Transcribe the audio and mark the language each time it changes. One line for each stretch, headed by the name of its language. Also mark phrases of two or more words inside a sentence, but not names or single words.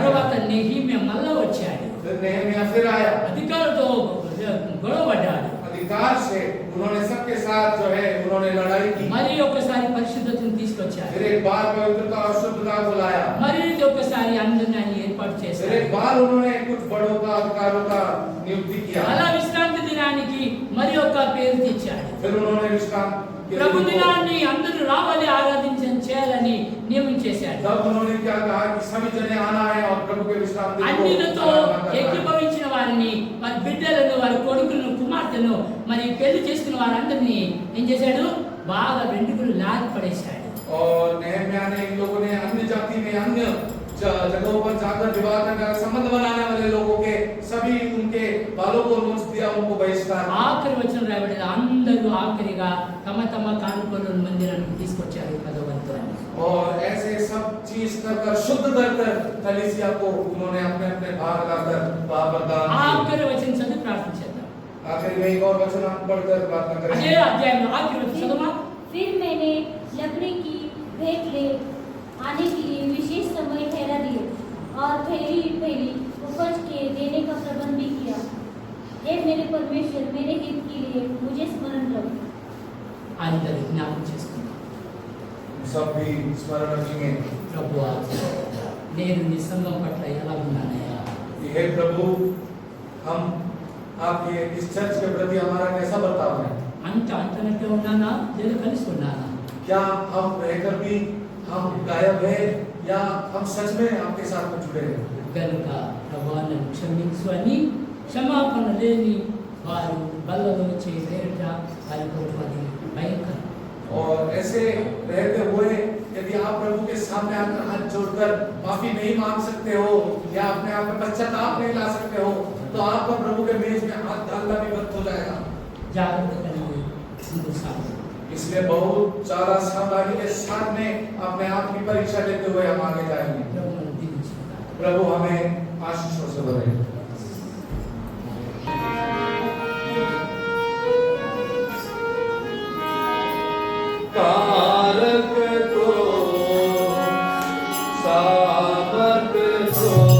Telugu: తర్వాత నెహెమ్యా మళ్ళా వచ్చాడు.
Hindi: फिर नेहमिया फिर आया।
Telugu: అధికారులతో గొడవపడ్డాడు.
Hindi: अधिकार से उन्होंने सबके साथ जो है उन्होंने लड़ाई की।
Telugu: మరి ఒకసారి పరిశుద్ధతను తీసుకొచ్చాడు.
Hindi: फिर एक बार पवित्रता और शुद्धता को लाया।
Telugu: మరి ఒకసారి అందరిని ఆయన ఏర్పాటు
Hindi: फिर
Telugu: చేశాడు.
Hindi: एक बार उन्होंने कुछ बड़ों का अधिकारों का नियुक्ति किया।
Telugu: అలా విశ్రాంతి దినానికి మరి ఒక పేరు తెచ్చాడు.
Hindi: फिर उन्होंने विश्राम के
Telugu: ప్రభు
Hindi: दिन को-
Telugu: దినాన్ని అందరూ రావాలి చేయాలని నియమించేశాడు.
Hindi: तब उन्होंने क्या कहा कि सभी जने आना है और प्रभु के विश्राम दिन को
Telugu: అన్యులతో
Hindi: आराधना करना है।
Telugu: ఏకీభవించిన వారిని వారి బిడ్డలను వారి కొడుకులను కుమార్తెను మరి పెళ్లి చేసుకున్న వారందరినీ ఏం చేశాడు? బాగా వెంట్రుకలు లాగి పడేశాడు.
Hindi: और नेहम्या ने इन लोगों ने अन्य जाति में अन्य जगहों पर जाकर विवाह का संबंध बनाने वाले लोगों के सभी उनके बालों को नोच दिया, उनको बहिष्कार।
Telugu: ఆఖరి వచనం రాయబడింది, అందరూ ఆఖరిగా తమ తమ కానుకలను మందిరానికి తీసుకొచ్చారు పదవంతు అని.
Hindi: और ऐसे सब चीज कर शुद्ध कर कलीसिया को उन्होंने अपने अपने भाग लाकर वहां पर दान किए।
Telugu: ఆఖరి వచనం చదివి ప్రార్థించేద్దాం.
Hindi: आखिर में एक और वचन हम पढ़कर प्रार्थना
Telugu: అదే
Hindi: करेंगे।
Telugu: అధ్యాయంలో ఆఖరి వచనం చదవమా.
Hindi: फिर मैंने लकड़ी की भेंट ले आने के लिए विशेष समय ठहरा दिए और पहली उपज के देने का प्रबंध भी किया। हे मेरे परमेश्वर, मेरे हित के लिए मुझे स्मरण रख।
Telugu: అందరూ జ్ఞాపకం చేసుకుందాం.
Hindi: सब भी स्मरण रखेंगे।
Telugu: ప్రభువా, నేను నీ సంఘం పట్ల ఎలా ఉన్నానయ్యా?
Hindi: हे प्रभु, हम आपके इस चर्च के प्रति हमारा कैसा बर्ताव है?
Telugu: అంటున్నట్టే ఉన్నానా లేదా కలిసి ఉన్నానా?
Hindi: क्या हम रहकर भी हम गायब है या हम सच में आपके साथ में जुड़े हैं?
Telugu: కనుక ప్రభువా నన్ను క్షమించు అని క్షమాపణ లేని వారు బల్లలో చేయలేరట, వారి కొరకు అది భయంకరం.
Hindi: और ऐसे रहते हुए यदि आप प्रभु के सामने आकर हाथ जोड़कर माफी नहीं मांग सकते हो या अपने आप में पश्चाताप नहीं ला सकते हो तो आपका प्रभु के मेज में हाथ डालना भी बंद हो जाएगा।
Telugu: జాగ్రత్త కలిగి ముందుకు సాగు.
Hindi: इसलिए बहुत ज्यादा सावधानी के साथ में अपने आप की परीक्षा लेते हुए हम आगे जाएंगे।
Telugu: ప్రభు మనల్ని దీవించుగాక.
Hindi: प्रभु हमें आशीषों से भरे। कारक को सामर्थ को